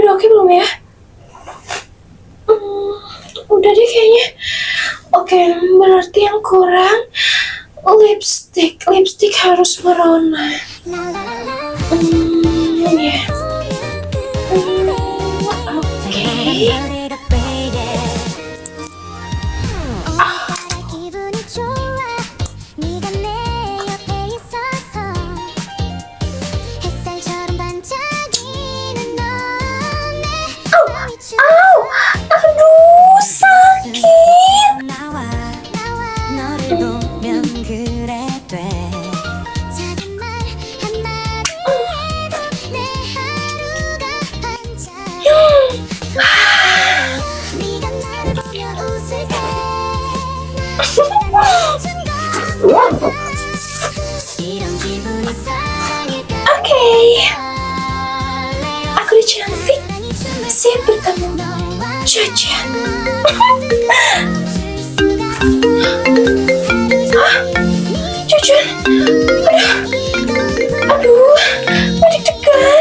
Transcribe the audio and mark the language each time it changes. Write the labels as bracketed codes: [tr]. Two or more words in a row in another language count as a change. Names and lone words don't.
[id] Udah oke belum ya? Udah deh kayaknya. Oke, berarti yang kurang lipstick. Lipstick harus merona. Ya. Oke. [ko] 기분이 좋아 네가 내 옆에 있어서 햇살처럼 반짝이는 너내 마음이 [id] Aduh, sakit. [ko] 나와 너를 보면 그래 돼 작은 말 한마디에도 내 하루가 반짝여 네가 나를 보며 웃을 때 이런 기분이 사랑일까 [id] Oke. Aku udah cantik. Siap bertemu Caca. Jujur. Aduh, deg-degan.